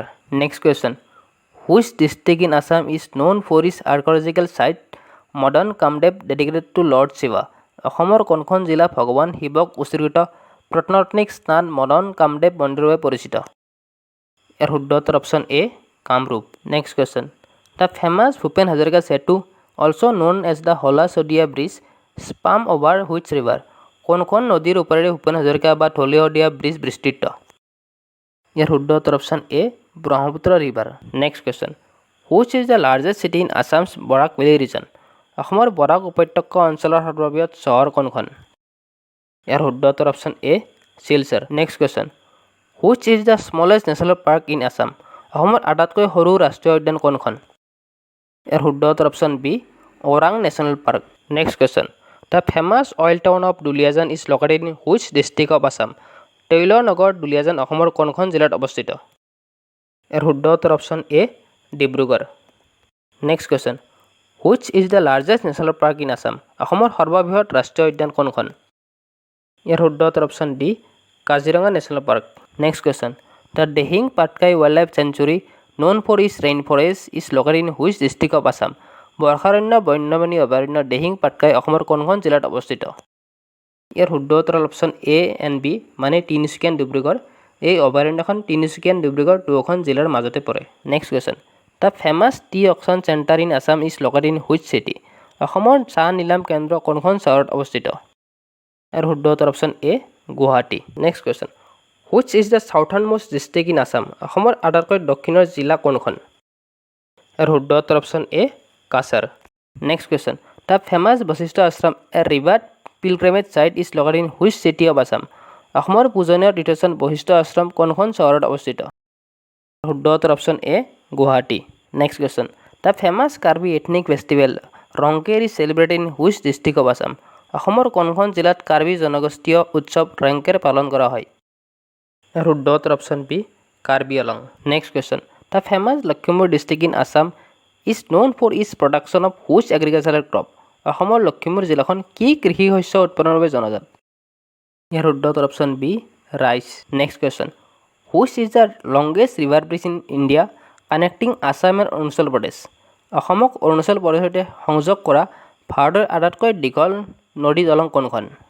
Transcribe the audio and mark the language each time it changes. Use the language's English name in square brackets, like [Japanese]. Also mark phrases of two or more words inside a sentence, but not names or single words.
[English] Next question which district in Assam is known for its archaeological site Madan Kamdev dedicated to Lord Shiva. [Assamese] অসমৰ কোনখন জিলা ভগৱান শিৱক উৎসৰ্গিত প্ৰত্নতাত্ত্বিক স্থান মদন কামদেৱ মন্দিৰৰ বাবে পৰিচিত? ইয়াৰ শুদ্ধ উত্তৰ অপশ্যন এ কামৰূপ। [English] Next question the famous Bhupen Hazarika Setu also known as the Hola Sodia Bridge, span over which river? [Assamese] কোনখন নদীৰ ওপৰেৰে ভূপেন হাজৰিকা বা ধলি শদিয়া ব্ৰিজ বিস্তৃত? ইয়াৰ শুদ্ধ উত্তৰ অপশ্যন এ ব্ৰহ্মপুত্ৰ ৰিভাৰ। [English] Next question, which is the largest city in Assam's Barak Valley region? [Assamese] অসমৰ বৰাক উপত্যকা অঞ্চলৰ সৰ্ববৃহৎ চহৰ কোনখন? ইয়াৰ শুদ্ধ উত্তৰ অপশ্যন এ শিলচৰ। [English] Next question, which is the smallest national park in Assam? [Assamese] অসমৰ আটাইতকৈ সৰু ৰাষ্ট্ৰীয় উদ্যান কোনখন? ইয়াৰ শুদ্ধ উত্তৰ অপশ্যন বি ওৰাং নেশ্যনেল পাৰ্ক। [English] Next question, the famous oil town of Duliajan is located in which district of Assam? [Assamese] তৈল নগৰ দুলিয়াজান অসমৰ কোনখন জিলাত অৱস্থিত? ইয়াৰ শুদ্ধ উত্তৰ অপশ্যন এ ডিব্ৰুগড়। [English] Next question, which is the largest national park in Assam? [Assamese] অসমৰ সৰ্ববৃহৎ ৰাষ্ট্ৰীয় উদ্যান কোনখন? ইয়াৰ শুদ্ধ উত্তৰ অপশ্যন ডি কাজিৰঙা নেশ্যনেল পাৰ্ক। [English] Next question, the Dihing Patkai wildlife sanctuary known for its rainforest is located in which district of Assam? [Assamese] বৰ্ষাৰণ্য বন্যপ্ৰাণী অভয়াৰণ্য দিহিং পাটকাই অসমৰ কোনখন জিলাত অৱস্থিত? ইয়াৰ শুদ্ধ উত্তৰ অপশ্যন [English] A and B [Assamese] মানে তিনিচুকীয়া ডিব্ৰুগড়। এই অভয়াৰণ্যখন তিনিচুকীয়া ডিব্ৰুগড় দুয়োখন জিলাৰ মাজতে পৰে। [English] Next question, the famous tea auction centre in Assam is located in which city? [Assamese] অসমৰ চাহ নিলাম কেন্দ্ৰ কোনখন চহৰত অৱস্থিত? ইয়াৰ শুদ্ধ উত্তৰ অপশ্যন এ গুৱাহাটী। [English] Next question, which is the southernmost district in Assam? [Assamese] অসমৰ আটাইতকৈ দক্ষিণৰ জিলা কোনখন? ইয়াৰ শুদ্ধ উত্তৰ অপশ্যন এ কাছাৰ। [English] Next question, the famous Vashistha Ashram a river pilgrimage site is located in which city of Assam? [Assamese] অসমৰ পূজনীয় তীৰ্থস্থান বশিষ্ঠ আশ্ৰম কোনখন চহৰত অৱস্থিত? শুদ্ধ উত্তৰ অপশ্যন এ গুৱাহাটী। [English] Next question, the famous Karbi ethnic festival Rongker is celebrated in which district of Assam? [Assamese] অসমৰ কোনখন জিলাত কাৰ্বি জনগোষ্ঠীয় উৎসৱ ৰংকেৰ পালন কৰা হয়? ইয়াৰ শুদ্ধ উত্তৰ অপশ্যন বি কাৰ্বি আলং। [English] Next question, the famous Lakhimpur district in Assam is known for its production of which agricultural crop? [Assamese] অসমৰ লখিমপুৰ জিলাখন কি কৃষি শস্য উৎপাদনৰ বাবে জনাজাত? ইয়াৰ শুদ্ধ উত্তৰ অপশ্যন বি ৰাইচ। [English] Next question, which is the longest river bridge in India connecting Assam and Arunachal Pradesh? [Assamese] অসমক অৰুণাচল প্ৰদেশৰ সৈতে সংযোগ কৰা ভাৰতৰ আটাইতকৈ দীঘল নদী দলং কোনখন?